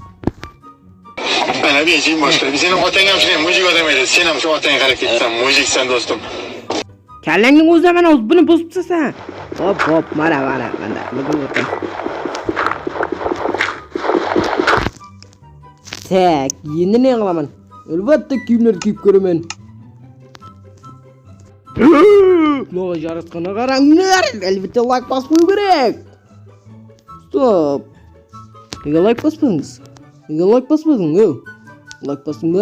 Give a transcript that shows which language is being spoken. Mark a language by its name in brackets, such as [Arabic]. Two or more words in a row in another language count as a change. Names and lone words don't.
[Uzbek] Ana benzin boshqa. Sening otang ham shunday mujik odam edi. Sen ham shu otangga qarab ketsan, mujiksan do'stim. Kallangning o'zida mana buni bosib tashsan. Hop, mana. [Kazakh] Так, енді не қыламын? Әлбәтте киімдерді киіп көремін. Маған жаратқанға қараңдар, әлбәтте лайк баспау керек. Стоп. Неге лайк баспадыңыз? Неге лайк баспадың? Лайк бастың ба?